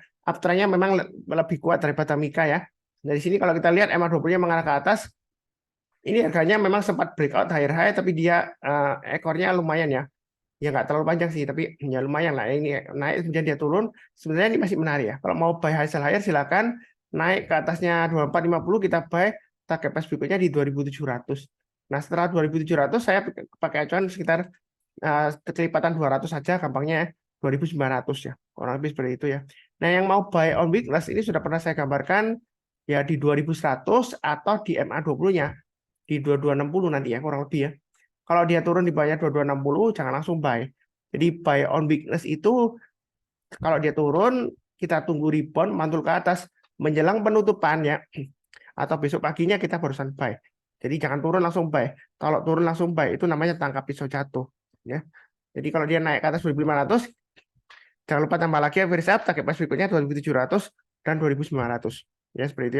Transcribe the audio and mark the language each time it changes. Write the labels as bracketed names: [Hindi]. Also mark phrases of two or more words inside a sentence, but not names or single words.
[Indonesian] Uptrendnya memang lebih kuat daripada Mika ya. Dari sini kalau kita lihat MA20-nya mengarah ke atas, ini harganya memang sempat [English] breakout higher high, [Indonesian] tapi dia ekornya lumayan ya. Ya nggak terlalu panjang sih, tapi ya lumayan lah. Ini naik kemudian dia turun. Sebenarnya ini masih menarik ya. Kalau mau [English] buy high sell higher [Indonesian] silakan naik ke atasnya 2450 kita buy [English] target price [Indonesian] berikutnya di 2700. Nah, setelah 2700 saya pakai acuan sekitar kecelipatan 200 saja gampangnya 2900 ya. Kurang lebih seperti itu ya. Nah, yang mau [English] buy on weakness [Indonesian] ini sudah pernah saya gambarkan ya di 2100 atau di MA20-nya di 2260 nanti ya kurang lebih ya. Kalau dia turun di bawahnya 2260 jangan langsung buy. Jadi [English] buy on weakness [Indonesian] itu kalau dia turun kita tunggu rebound mantul ke atas menjelang penutupan ya. Atau besok paginya kita barusan buy. Jadi jangan turun langsung buy. Kalau turun langsung buy itu namanya tangkap pisau jatuh ya. Jadi kalau dia naik ke atas 2500 jangan lupa tambah lagi [English] average up target price [Indonesian] berikutnya 2700 dan 2900 ya seperti itu ya.